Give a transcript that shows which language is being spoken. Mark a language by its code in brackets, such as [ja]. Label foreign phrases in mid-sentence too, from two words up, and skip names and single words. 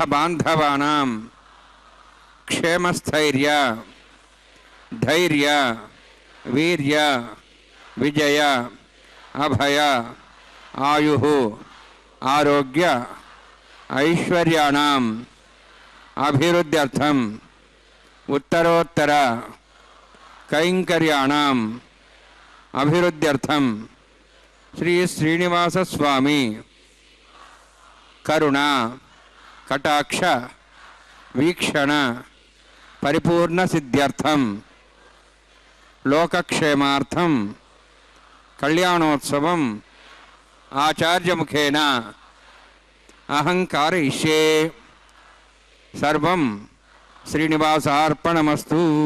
[sa] बांधवानां क्षेमस्थैर्य धैर्य वीर्य विजय अभय आयुः आरोग्य ऐश्वर्याणाम् अभिवृद्ध्यर्थम् उत्तरोत्तर कैंकर्याणाम् अभिवृद्ध्यर्थम् श्री श्रीनिवास स्वामी करुणा కటాక్ష వీక్షణ పరిపూర్ణ సిద్ధ్యర్థం లోకక్షేమార్థం కళ్యాణోత్సవం ఆచార్యముఖేన అహం కారయిష్యే. సర్వం శ్రీనివాసార్పణమస్తు.